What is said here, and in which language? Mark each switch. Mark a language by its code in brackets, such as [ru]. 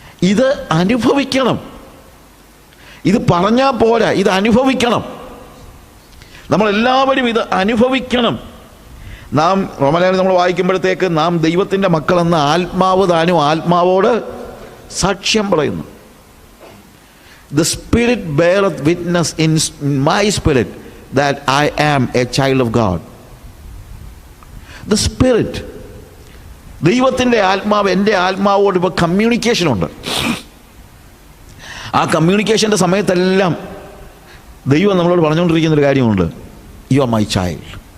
[ml] ഇത് അനുഭവിക്കണം. ഇത് പറഞ്ഞാൽ പോരാ, ഇത് അനുഭവിക്കണം. നമ്മളെല്ലാവരും ഇത് അനുഭവിക്കണം. നാം റോമാലേഖനം നമ്മൾ വായിക്കുമ്പോഴത്തേക്ക് നാം ദൈവത്തിൻ്റെ മക്കളെന്ന ആത്മാവ് താനും ആത്മാവോട് സാക്ഷ്യം പറയുന്നു. [en] The Spirit beareth witness in my spirit that I am a child of God. The Spirit, [ml] ദൈവത്തിൻ്റെ ആത്മാവ് എൻ്റെ ആത്മാവോട് ഇപ്പോൾ കമ്മ്യൂണിക്കേഷനുണ്ട്. ആ കമ്മ്യൂണിക്കേഷൻ്റെ സമയത്തെല്ലാം ദൈവം നമ്മളോട് പറഞ്ഞുകൊണ്ടിരിക്കുന്നൊരു കാര്യമുണ്ട്, [en] You are my child.